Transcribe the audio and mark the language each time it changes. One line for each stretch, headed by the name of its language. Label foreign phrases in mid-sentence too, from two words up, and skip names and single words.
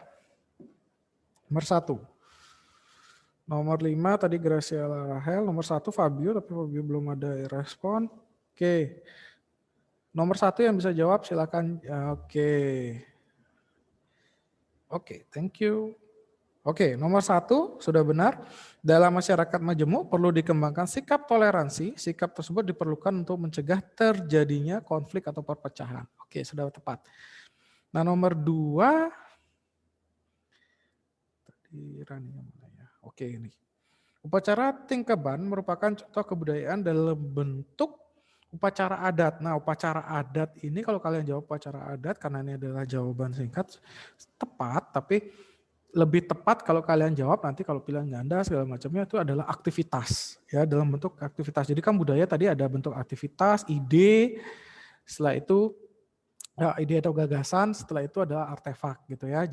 Indonesian: Nomor 1. Nomor 5 tadi Graciela Rahel. Nomor 1 Fabio, tapi Fabio belum ada respon. Oke. Nomor 1 yang bisa jawab silakan. Oke. Oke,
English: thank you.
Indonesian: Oke, nomor 1 sudah benar. Dalam masyarakat majemuk perlu dikembangkan sikap toleransi. Sikap tersebut diperlukan untuk mencegah terjadinya konflik atau perpecahan. Oke, sudah tepat. Nah, nomor 2. Tadi Rani yang mana ya? Oke, ini. Upacara tingkeban merupakan contoh kebudayaan dalam bentuk upacara adat. Nah, upacara adat ini kalau kalian jawab upacara adat, karena ini adalah jawaban singkat, tepat, tapi lebih tepat kalau kalian jawab nanti kalau pilihan ganda segala macamnya itu adalah aktivitas. Ya, dalam bentuk aktivitas. Jadi kan budaya tadi ada bentuk aktivitas, ide, setelah itu ya, ide atau gagasan, setelah itu ada artefak gitu ya.